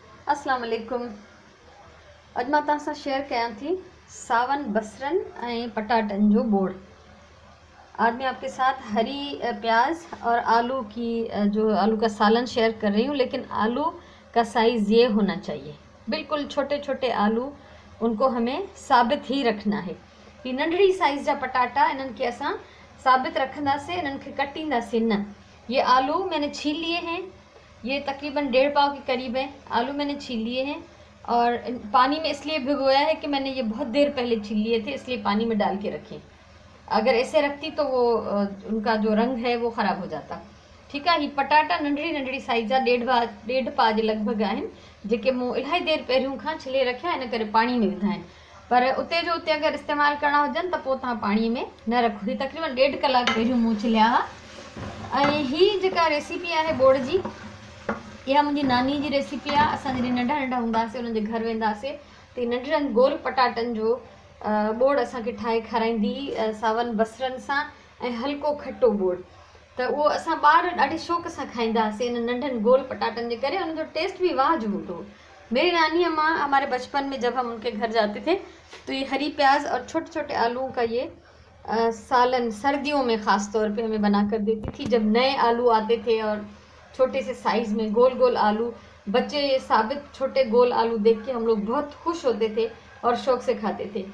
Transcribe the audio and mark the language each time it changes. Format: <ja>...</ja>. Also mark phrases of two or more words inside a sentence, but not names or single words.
<ar>السلام عليكم.</ar> <sd>अज मां तव्हां सां शेयर कयां थी सावन बसरन ऐं पटाटन जो बोड़।</sd> <ur>آج میں آپ کے ساتھ ہری پیاز اور آلو کی آلو کا سالن شیئر کر رہی ہوں، لیکن آلو کا سائز یہ ہونا چاہیے، بالکل چھوٹے چھوٹے آلو، ان کو ہمیں ثابت ہی رکھنا ہے.</ur> <sd>ये नंढड़ी साइज़ जा पटाटा इन्हनि खे असां साबित रखंदासीं, इन्हनि खे कटींदासीं न।</sd> <ur>یہ آلو میں نے چھیل لیے ہیں، یہ تقریباً 1.5 پاؤ کے قریب ہے. آلو میں نے چھیل لیے ہیں اور پانی میں اس لیے بھگویا ہے کہ میں نے یہ بہت دیر پہلے چھیل لیے تھے، اس لیے پانی میں ڈال کے رکھے. اگر ایسے رکھتی تو وہ ان کا جو رنگ ہے وہ خراب ہو جاتا. ٹھیک ہے.</ur> <sd>ये पटाटा नंढड़ी नंढड़ी साइज़ जा 1.5 पा जे लॻभॻि आहिनि, जेके मूं इलाही देर पहिरियों खां छिले रखिया, इन करे पाणी में विधा आहिनि। पर उते जो उते अगर</sd> <ur>استعمال کرنا</ur> <sd>हुजनि त पोइ तव्हां पाणीअ में न रखो। ही तकरीबन 1.5 कलाक पहिरियों मूं छिलिया हुआ। ऐं ही जेका रेसिपी आहे बोड़ जी, इहा मुंहिंजी नानी जी रेसिपी आहे। असां जॾहिं नंढा नंढा हूंदासीं, उन्हनि जे घर वेंदासीं त नंढड़नि गोल पटाटनि जो बोड़ असांखे ठाहे खाराईंदी सावन बसरनि सां, ऐं हल्को खटो बोड़। त उहो असां ॿार ॾाढे शौक़ सां खाईंदा हुआसीं इन नंढनि गोल पटाटनि जे करे। उनजो टेस्ट भी वाह जो हूंदो हो।</sd> <ur>میری نانی اماں ہمارے بچپن میں جب ہم ان کے گھر جاتے تھے تو یہ ہری پیاز اور چھوٹے چھوٹے آلوؤں کا یہ سالن سردیوں میں خاص طور پہ ہمیں بنا کر دیتی تھی. جب نئے آلو آتے تھے اور چھوٹے سے سائز میں گول گول آلو، بچے یہ ثابت چھوٹے گول آلو دیکھ کے ہم لوگ بہت خوش ہوتے تھے اور شوق سے کھاتے تھے.</ur>